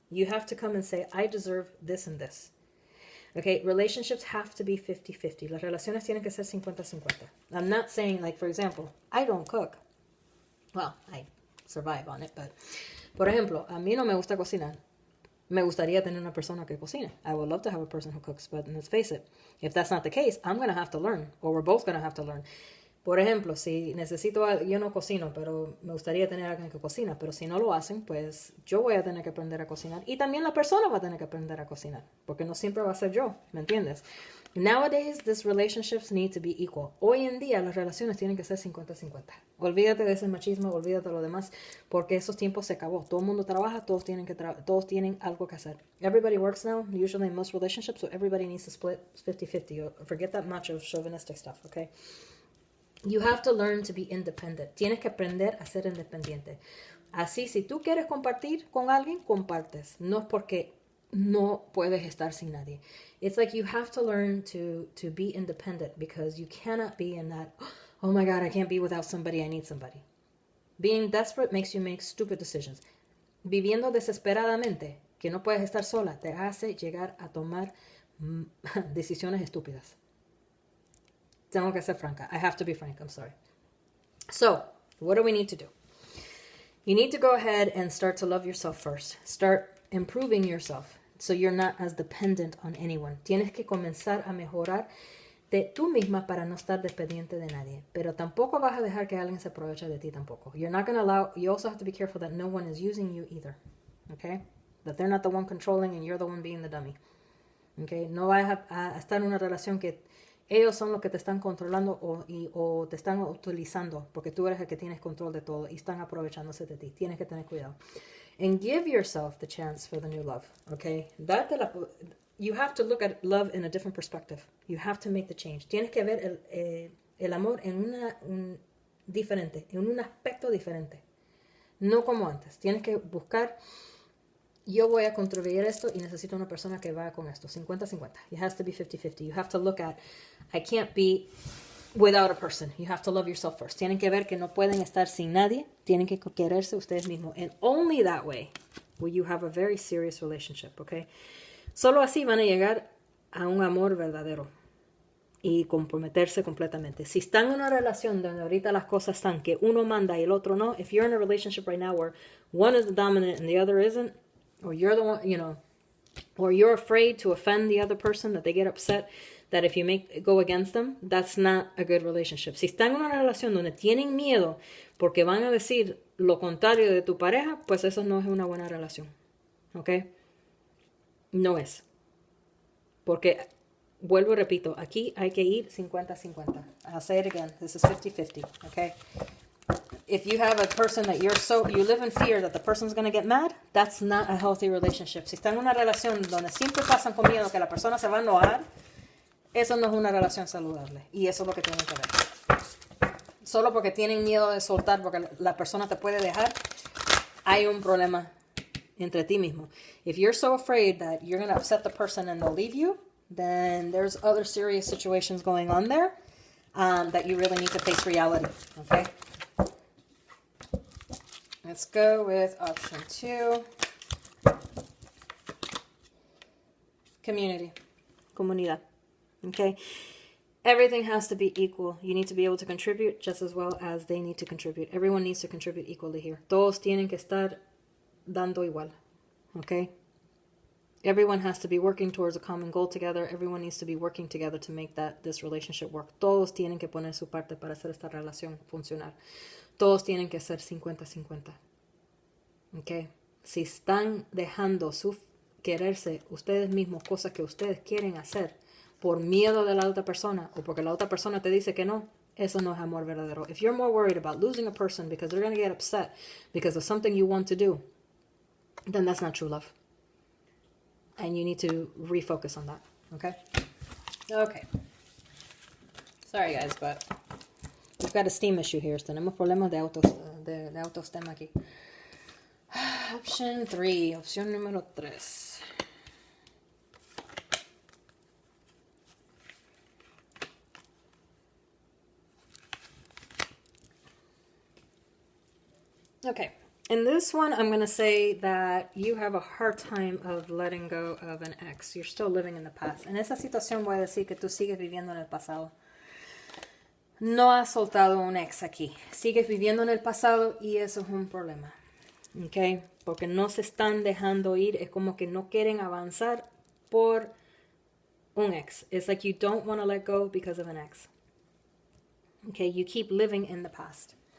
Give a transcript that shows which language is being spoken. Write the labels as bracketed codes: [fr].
[en] You have to come and say, I deserve this and this. Okay, relationships have to be 50-50. [es] Las relaciones tienen que ser 50-50. [en] I'm not saying, like, for example, I don't cook. Well, I survive on it, but, [es] por ejemplo, a mí no me gusta cocinar. Me gustaría tener una persona que cocine. [en] I would love to have a person who cooks, but let's face it, if that's not the case, I'm going to have to learn, or we're both going to have to learn. [es] Por ejemplo, si yo no cocino, pero me gustaría tener a alguien que cocina, pero si no lo hacen, pues yo voy a tener que aprender a cocinar y también la persona va a tener que aprender a cocinar, porque no siempre va a ser yo, ¿me entiendes? [en] Nowadays, these relationships need to be equal. [es] Hoy en día, las relaciones tienen que ser 50-50. Olvídate de ese machismo, olvídate de lo demás, porque esos tiempos se acabó. Todo el mundo trabaja, todos tienen algo que hacer. [en] Everybody works now, usually in most relationships, so everybody needs to split 50-50. Forget that macho chauvinistic stuff, okay? You have to learn to be independent. [es] Tienes que aprender a ser independiente. Así, si tú quieres compartir con alguien, compartes. No es porque no puedes estar sin nadie. [en] It's like you have to learn to be independent because you cannot be in that, oh my God, I can't be without somebody, I need somebody. Being desperate makes you make stupid decisions. [es] Viviendo desesperadamente, que no puedes estar sola, te hace llegar a tomar decisiones estúpidas. Tengo que ser franca. [en] I have to be frank. I'm sorry. So, what do we need to do? You need to go ahead and start to love yourself first. Start improving yourself so you're not as dependent on anyone. [es] Tienes que comenzar a mejorar de tú misma para no estar dependiente de nadie. Pero tampoco vas a dejar que alguien se aproveche de ti tampoco. [en] You're not going to allow... You also have to be careful that no one is using you either. Okay? That they're not the one controlling and you're the one being the dummy. Okay? [es] No vas a estar en una relación que Ellos son los que te están controlando o te están utilizando porque tú eres el que tienes control de todo y están aprovechándose de ti. Tienes que tener cuidado. [en] And give yourself the chance for the new love, okay? You have to look at love in a different perspective. You have to make the change. [es] Tienes que ver el amor en diferente, en un aspecto diferente. No como antes. Tienes que buscar, yo voy a contribuir esto y necesito una persona que vaya con esto. [en] 50-50. It has to be 50-50. You have to look at, I can't be without a person. You have to love yourself first. [es] Tienen que ver que no pueden estar sin nadie. Tienen que quererse ustedes mismos. [en] And only that way will you have a very serious relationship, okay? [es] Solo así van a llegar a un amor verdadero y comprometerse completamente. Si están en una relación donde ahorita las cosas están que uno manda y el otro no, [en] if you're in a relationship right now where one is the dominant and the other isn't, or you're the one, you know, or you're afraid to offend the other person, that they get upset, that if you go against them, that's not a good relationship. [es] Si están en una relación donde tienen miedo porque van a decir lo contrario de tu pareja, pues eso no es una buena relación. ¿Ok? No es. Porque, vuelvo y repito, aquí hay que ir 50-50. [en] I'll say it again. This is 50-50. ¿Ok? If you have a person that you live in fear that the person's going to get mad, that's not a healthy relationship. [es] Si están en una relación donde siempre pasan con miedo que la persona se va a enojar, eso no es una relación saludable. Y eso es lo que tienen que ver. Solo porque tienen miedo de soltar, porque la persona te puede dejar, hay un problema entre ti mismo. [en] If you're so afraid that you're going to upset the person and they'll leave you, then there's other serious situations going on there that you really need to face reality. Okay? Let's go with option 2. Community. Comunidad. Okay? Everything has to be equal. You need to be able to contribute just as well as they need to contribute. Everyone needs to contribute equally here. [es] Todos tienen que estar dando igual. [en] Okay? Everyone has to be working towards a common goal together. Everyone needs to be working together to make this relationship work. [es] Todos tienen que poner su parte para hacer esta relación funcionar. Todos tienen que ser 50-50. ¿Ok? Si están dejando quererse ustedes mismos cosas que ustedes quieren hacer por miedo de la otra persona o porque la otra persona te dice que no, eso no es amor verdadero. [en] If you're more worried about losing a person because they're going to get upset because of something you want to do, then that's not true love. And you need to refocus on that. Okay? Okay. Sorry, guys, but we've got a steam issue here. [es] Tenemos problemas de autoestima aquí. [en] Option 3. [es] Opción número 3. [en] Okay. In this one, I'm going to say that you have a hard time of letting go of an ex. You're still living in the past. [es] En esa situación voy a decir que tú sigues viviendo en el pasado. No has soltado un ex aquí. Sigues viviendo en el pasado y eso es un problema. ¿Ok? Porque no se están dejando ir. Es como que no quieren avanzar por un ex. [en] It's like you don't want to let go because of an ex. Okay? You keep living in the past.